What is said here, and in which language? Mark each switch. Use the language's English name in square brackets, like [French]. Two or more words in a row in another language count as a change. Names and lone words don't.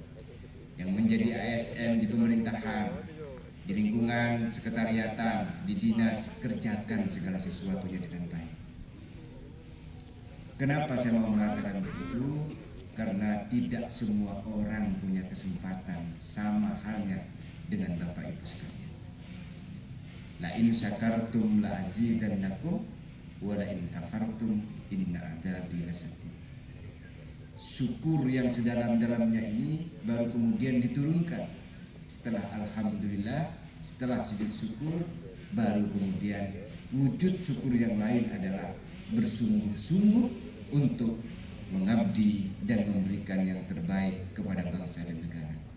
[Indonesian] Yang menjadi ASN di pemerintahan, di lingkungan sekretariatan, di dinas, kerjakan segala sesuatunya dengan baik. Kenapa saya mau mengatakan begitu? Karena tidak semua orang punya kesempatan sama halnya dengan Bapak Ibu sekalian. [Arabic] لئن شكرتم لأزيدنكم ولئن كفرتم إن عذابي لشديد. [Indonesian] Syukur yang sedalam-dalamnya ini baru kemudian diturunkan setelah alhamdulillah Setelah sujud syukur, baru kemudian wujud syukur yang lain adalah bersungguh-sungguh untuk mengabdi dan memberikan yang terbaik kepada bangsa dan negara.